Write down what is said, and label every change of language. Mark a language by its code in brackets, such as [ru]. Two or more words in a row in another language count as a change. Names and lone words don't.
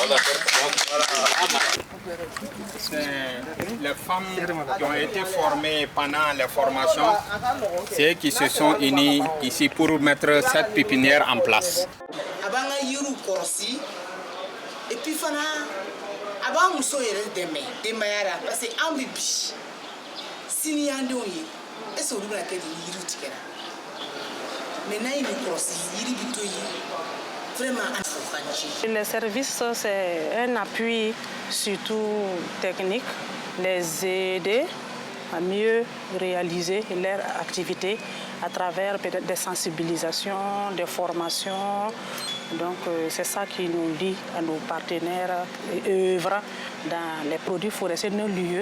[fr] Les femmes qui ont été formées pendant les formations, c'est qui se sont unies ici pour mettre cette pépinière en place. Et puis avant [bm] muso yɛrɛ denbayara [fr] parce que [bm] an bɛ bi sini y'an denw ye [fr] est-ce que [bm] olu bɛna kɛ de ni yiriw tigɛra mais n'a ye nin kɔlɔsi yiri bɛ to yen vraiment an fo ka ci. [fr] Les services, c'est un appui surtout technique, les aider à mieux réaliser leur activité à travers peut-être des sensibilisations, des formations. Donc c'est ça qui nous lie à nos partenaires et œuvrent dans les produits forestiers non lieux.